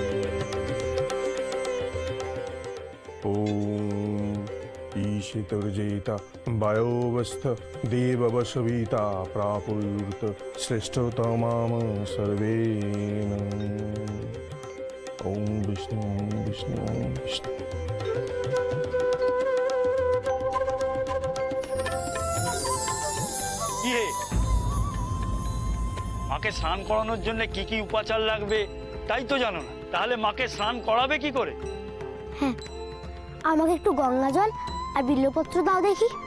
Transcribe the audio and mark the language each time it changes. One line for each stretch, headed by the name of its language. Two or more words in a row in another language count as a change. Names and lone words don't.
Sanskrit: ॐ ईशितर्जेता वायोवस्थ देववशविता प्रापुर्त श्रेष्ठतमाम सर्वेण। ॐ विष्णु ॐ विष्णु ॐ विष्णु।
Bangla: কি হে, মাকে স্নান করানোর জন্য কি কি উপাচার লাগবে তাই তো জানো না? তাহলে মাকে স্নান করাবে কি করে? হ্যাঁ, আমাকে একটু গঙ্গা জল আর বিল্লপত্র দাও দেখি।